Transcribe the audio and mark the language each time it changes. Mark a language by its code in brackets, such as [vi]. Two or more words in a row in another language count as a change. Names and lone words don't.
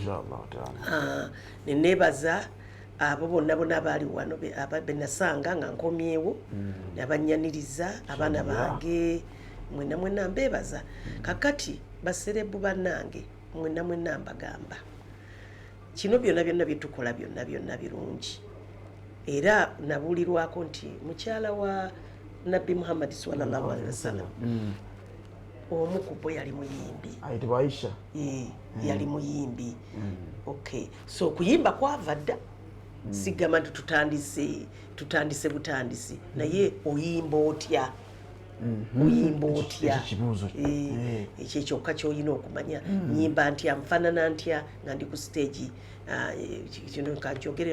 [lg] neneebaza abo bonna abaali wano benasanga nga nkomyewo nabanyaniriza abaana bange mwena mbeebaza kakati baserebu bannange mwena mbagamba kino byonna byetukola byonna birungi era nabuulirwako nti mukyala wa Nabbi Muhammad [ar] صلى الله عليه وسلم [lg] omu ku bo yali muyimbi ayitibwa Aisha yali muyimbi [en] okay so [lg] kuyimba kwava dda sigamba nti tutandise butandisi naye oyimba otya oyimba otya ekyo kyokka kyolina okumanya nyimba ntya nfaanana ntya nga ndi ku stage kino kankyogere